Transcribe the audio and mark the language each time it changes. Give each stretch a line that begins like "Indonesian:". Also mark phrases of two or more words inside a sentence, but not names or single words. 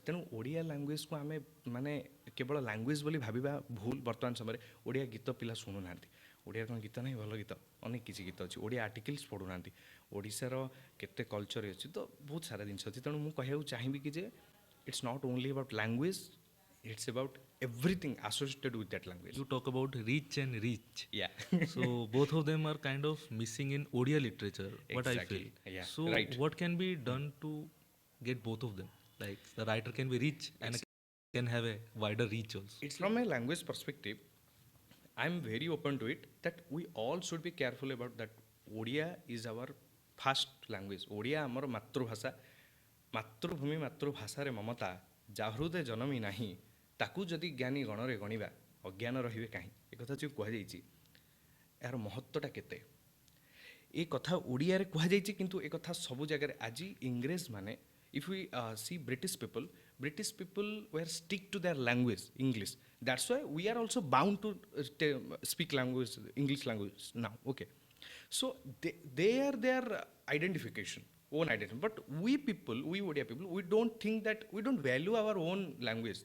Odia: ତେଣୁ ଓଡ଼ିଆ ଲାଙ୍ଗୁଏଜକୁ ଆମେ ମାନେ କେବଳ ଲାଙ୍ଗୁଏଜ ବୋଲି ଭାବିବା ଭୁଲ। ବର୍ତ୍ତମାନ ସମୟରେ ଓଡ଼ିଆ ଗୀତ ପିଲା ଶୁଣୁନାହାନ୍ତି। ଓଡ଼ିଆର କ'ଣ ଗୀତ ନାହିଁ? ଭଲ ଗୀତ ଅନେକ କିଛି ଗୀତ ଅଛି। ଓଡ଼ିଆ ଆର୍ଟିକଲ୍ସ ପଢ଼ୁନାହାନ୍ତି। ଓଡ଼ିଶାର କେତେ କଲଚର ଅଛି, ତ ବହୁତ ସାରା ଜିନିଷ ଅଛି। ତେଣୁ ମୁଁ କହିବାକୁ ଚାହିଁବି କି ଯେ
English: it's not only about language, it's about everything associated with that language. You talk about reach and reach. Yeah. So both of them are kind of missing in Odia literature, what I Exactly. feel. Yeah, So right. what can be done to get both of them? Like the writer can be rich and can have a wider reach also. It's from a language perspective, I'm very open to it that we all should be careful about that. Odia is our first language.
Odia: Odia amar ମାତୃଭାଷା, ମାତୃଭୂମି ମାତୃଭାଷାରେ ମମତା, ଯା ହୃଦେ ଜନମି ନାହିଁ, ତାକୁ ଯଦି ଜ୍ଞାନୀ ଗଣରେ ଗଣିବା, ଅଜ୍ଞାନ ରହିବେ କାହିଁ। ଏକଥା ଯେଉଁ କୁହାଯାଇଛି, ଏହାର ମହତ୍ତ୍ୱଟା କେତେ। ଏ କଥା ଓଡ଼ିଆରେ କୁହାଯାଇଛି, କିନ୍ତୁ ଏ କଥା ସବୁ ଜାଗାରେ ଆଜି ଇଂରେଜମାନେ,
English: if we see British people were stick to their language, English. That's why we are also bound to speak language, English language now. Okay, so they are their identification, own identity. But we Odia people, we don't think that, we don't value our own language.